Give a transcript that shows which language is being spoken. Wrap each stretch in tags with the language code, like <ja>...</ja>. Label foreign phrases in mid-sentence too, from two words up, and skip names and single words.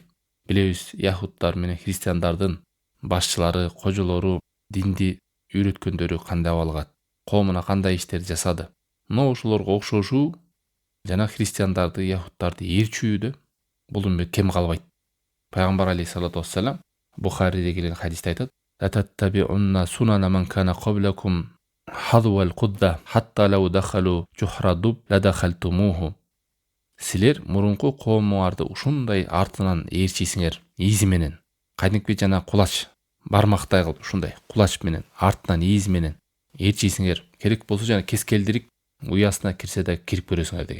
<ky>Билебиз, яхудтар менен христиандардын башчылары, кожолору, динди үйрөткөндөрү кандай абалга, коомуна кандай иштерди жасады. Но ошолорго окшошуу жана христиандарды, яхудтарды ээрчүүдө бул үммөт кем калбайт.</ky> <ar>Пайгамбар عليه الصلاة والسلام</ar> <ky>Бухариде келген хадисте айтат:</ky> <ar>"لتتبعن سنن من كان قبلكم حذو القذة حتى لو دخلوا جحر ضب لدخلتموه."</ar> <ky>Силер мурунку коомуңарды ушундай артынан ээрчисиңер, изи менен. Кадимки жана кулач, бармактай кылып ушундай кулач менен, артынан изи менен ээрчисиңер. Керек болсо жана кескелдирик уясына кирсе да кирип көрөсүңөр деген.</ky>